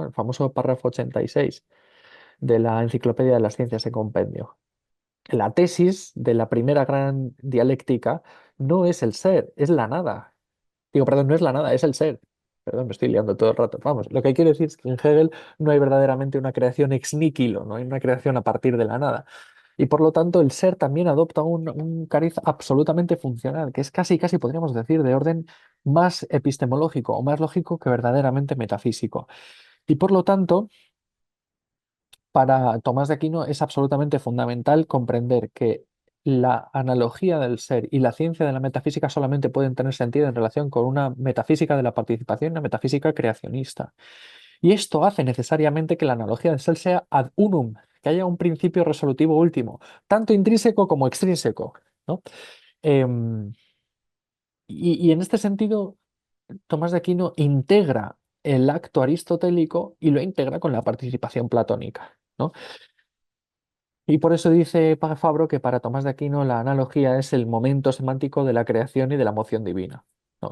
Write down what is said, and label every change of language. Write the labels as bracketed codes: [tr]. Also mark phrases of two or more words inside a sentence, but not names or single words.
[es] El famoso párrafo 86 de la Enciclopedia de las Ciencias en Compendio. La tesis de la primera gran dialéctica no es el ser, es la nada. Digo, perdón, no es la nada, es el ser. Perdón, me estoy liando todo el rato. Vamos, lo que quiero decir es que en Hegel no hay verdaderamente una creación [la] ex nihilo, [es] no hay una creación a partir de la nada. Y por lo tanto, el ser también adopta un cariz absolutamente funcional, que es casi, casi podríamos decir, de orden más epistemológico o más lógico que verdaderamente metafísico. Y por lo tanto, para Tomás de Aquino es absolutamente fundamental comprender que la analogía del ser y la ciencia de la metafísica solamente pueden tener sentido en relación con una metafísica de la participación, una metafísica creacionista. Y esto hace necesariamente que la analogía del ser sea [la] ad unum, [es] que haya un principio resolutivo último, tanto intrínseco como extrínseco, ¿no? Em, y en este sentido, Tomás de Aquino integra el acto aristotélico y lo integra con la participación platónica, ¿no? Y por eso dice Fabro que para Tomás de Aquino la analogía es el momento semántico de la creación y de la moción divina, ¿no?